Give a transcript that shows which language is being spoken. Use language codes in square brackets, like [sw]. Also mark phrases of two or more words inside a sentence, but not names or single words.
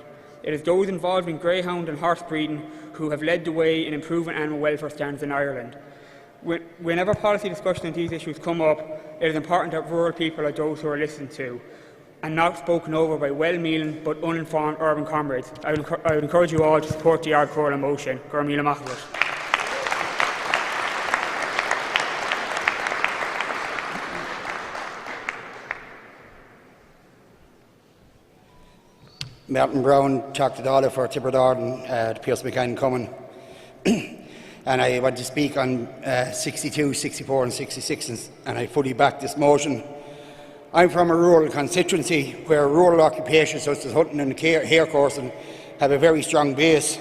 [en] It is those involved in greyhound and horse breeding who have led the way in improving animal welfare standards in Ireland. Whenever policy discussion on these issues come up, it is important that rural people are those who are listened to and not spoken over by well-meaning but uninformed urban comrades. I would encourage you all to support the Ard Comhairle motion. [ga] Gur míle maith agaibh. [en] Martin Brown, Choctadala for Tipperary, the Pierce McCann Cumann. And I want to speak on 62, 64 and 66, and I fully back this motion. I'm from a rural constituency where rural occupations such as hunting and hare coursing have a very strong base.